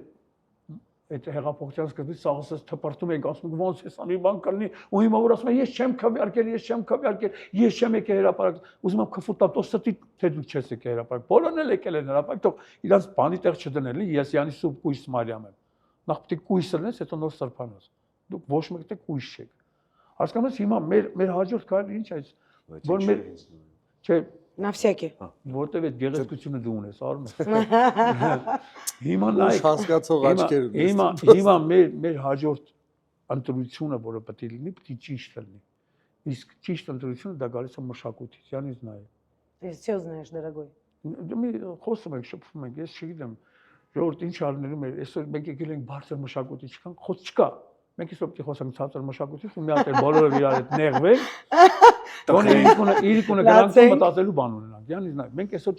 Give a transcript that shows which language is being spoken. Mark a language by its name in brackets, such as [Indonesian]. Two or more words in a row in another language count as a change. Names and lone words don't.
[Armenian] այդ հեղափոխության սկզբից սաղսս թպրտում ենք, ասում ենք ոնց էս անի բան կլինի, ու հիմա որ ասում են ես չեմ քվեարկել, ես չեմ եկել հրապարակ, ուզում եմ քֆուտամ, տո ստի թե դու չես եկել հրապարակ, բոլորն էլ եկել են հրապարակ, թող իրանց բանի տեղ չդնել, ես յանի սուրբ կույս Մարիամ եմ։ Նախ պետք է կույսը լես, հետո նոր սրբանաս։ Դուք ոչ մեկ դե կույս չեք։ Հասկանաս հիմա մեր հաջորդ քայլը ինչ է, որ մեր չէ [Russian] На всякий։ [Armenian] Որտեւ այդ գեղեցկությունը դու ունես, արում։ Հիմա նայեք, հասկացող աչքեր ունես։ Հիմա մեր հաջորդ ընտրությունը, որը պետք է լինի, պետք է ճիշտ լինի։ Իսկ ճիշտ ընտրությունը դա գալիս է մշակույթից, յանից նայ։ [Russian] Ты всё знаешь, дорогой։ [Armenian] Մի խոսում ենք, շփվում ենք, ես չգիտեմ, ժողովուրդ ինչ արնելու մեր, այսօր մենք եկել ենք բարձր մշակույթի չկան, խոսք չկա։ Մենք այսօր պետք է խոսենք ցածր մշակույթից ու մի հատ բոլորը իրար հետ նեղվեն։ Գոնե իրիկունը գրանք մտածելու բան ունենանք։ Յանից նայ, մենք այսօր չենք